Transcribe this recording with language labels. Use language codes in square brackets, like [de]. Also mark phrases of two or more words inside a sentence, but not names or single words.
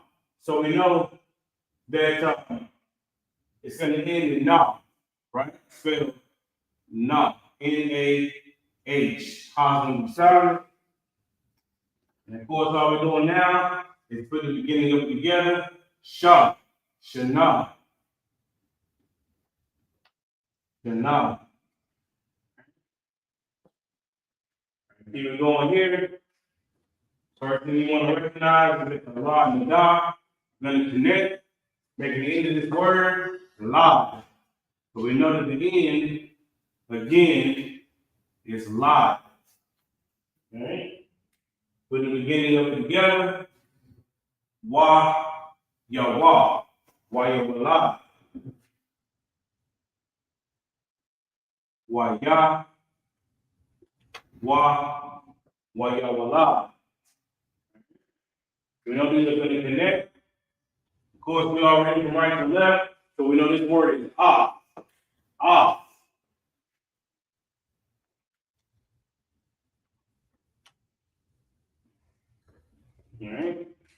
[en] So we know that it's going to end in na, right? Spelled na, N-A-H. Ha is going to be silent. And of course, all we're doing now is put the beginning of it together. [he] Sha, shana, shana. [en] Keep it going here. First thing you want to recognize is that the la and the da are going to connect, making the end of this word live. So we know that the end, again, is live. All right? Put the beginning of it together. [he] Wa, ya wa. Wa ya wa. Wa ya. Wa ya wa. [en] We know these are going to connect. Of course, we already from right to left, so we know this word is ah. Ah. All right.